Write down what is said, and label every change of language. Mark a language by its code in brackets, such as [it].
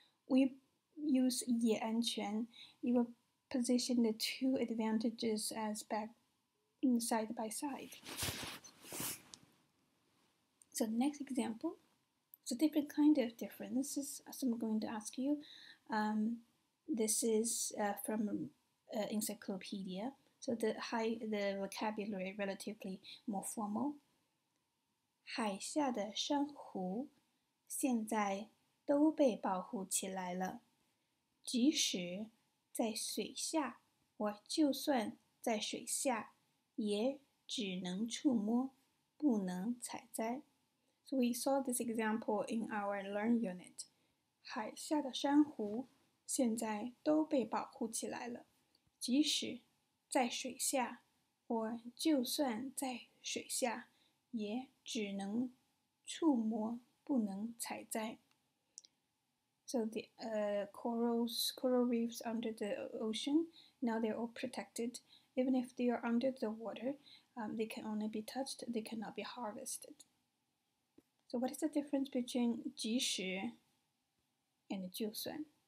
[en] When you use [zh] 也安全 [en] you will position the two advantages as back side by side. So the next example, it's a different kind of difference. So I'm going to ask you. This is from encyclopedia. So the vocabulary relatively more formal. [zh] 海下的珊瑚现在都被保护起来了，即使在水下，或就算在水下，也只能触摸，不能采摘。 [en] So we saw this example in our Learn unit. [zh] 海下的珊瑚现在都被保护起来了，即使在水下，或就算在水下，也只能触摸，不能采摘。 [en] So the coral reefs under the ocean, now they're all protected. Even if they are under the water, they can only be touched, they cannot be harvested. So what is the difference between 即使 and 就算?